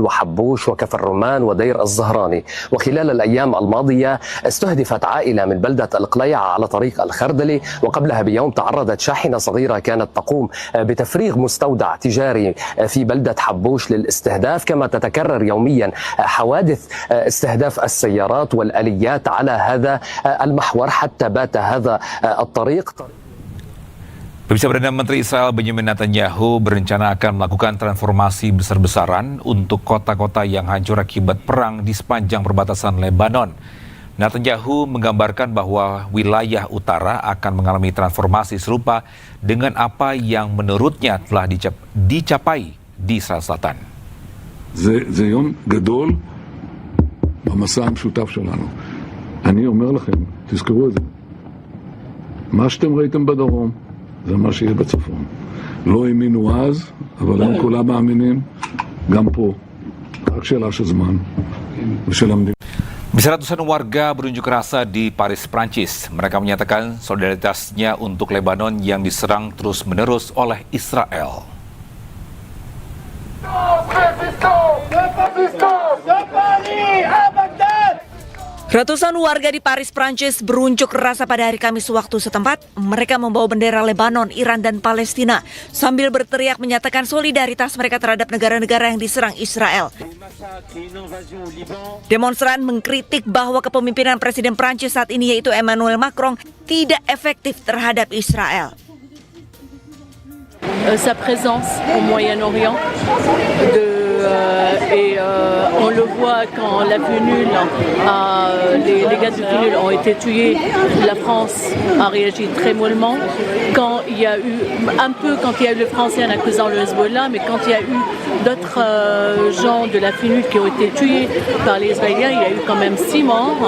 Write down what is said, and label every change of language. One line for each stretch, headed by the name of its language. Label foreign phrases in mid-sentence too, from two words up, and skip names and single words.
Arabic: وحبوش وكفر الرمان ودير الزهراني وخلال الأيام الماضية استهدفت عائلة من بلدة القليعة على طريق الخردلي وقبلها بيوم تعرضت شاحنة صغيرة كانت تقوم بتفريغ مستودع تجاري في بلدة حبوش للاستهداف كما تتكرر يوميا حوادث استهداف السيارات والآليات على هذا المحور حتى بات هذا الطريق.
Indonesian: Pemirsa, Perdana Menteri Israel Benjamin Netanyahu berencana akan melakukan transformasi besar-besaran untuk kota-kota yang hancur akibat perang di sepanjang perbatasan Lebanon. Netanyahu menggambarkan bahwa wilayah utara akan mengalami transformasi serupa dengan apa yang menurutnya telah dicapai di Israel Selatan.
Hebrew: זה יום גדול במסע המשותף שלנו. אני אומר לכם, תזכרו את זה. מה שאתם ראיתם בדרום, זה מה שיהיה בצפון. לא האמינו אז, אבל הם כולם מאמינים, גם פה. רק שאלה של זמן ושל המדינה.
Indonesian: Bisa ratusan warga berunjuk rasa di Paris, Prancis. Mereka menyatakan solidaritasnya untuk Lebanon yang diserang terus-menerus oleh Israel. Ratusan warga di Paris, Prancis berunjuk rasa pada hari Kamis waktu setempat. Mereka membawa bendera Lebanon, Iran, dan Palestina sambil berteriak menyatakan solidaritas mereka terhadap negara-negara yang diserang Israel. Demonstran mengkritik bahwa kepemimpinan Presiden Prancis saat ini yaitu Emmanuel Macron tidak efektif terhadap Israel.
French: Sa présence au Moyen-Orient on le voit quand la FNUL, les gars de FNUL ont été tués, la France a réagi très mollement. Quand il y a eu le Français en accusant le Hezbollah, mais quand il y a eu d'autres gens de la FNUL qui ont été tués par les Israéliens, il y a eu quand même 6 morts.